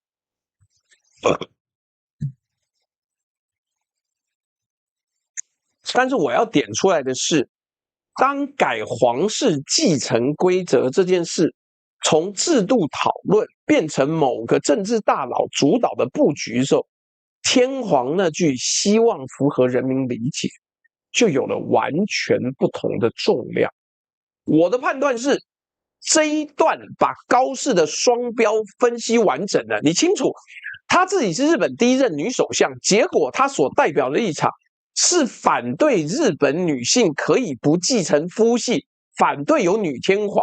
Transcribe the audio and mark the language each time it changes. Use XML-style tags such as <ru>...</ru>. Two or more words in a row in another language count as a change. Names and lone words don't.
<zh>但是我要點出来的是，當改皇室繼承規則這件事從制度討論變成某個政治大佬主導的布局的時候，天皇那句希望符合人民理解，就有了完全不同的重量。我的判斷是，這一段把高市的雙標分析完整了。你清楚，她自己是日本第一任女首相，結果她所代表的立场是反对日本女性可以不繼承夫系，反对有女天皇。</zh>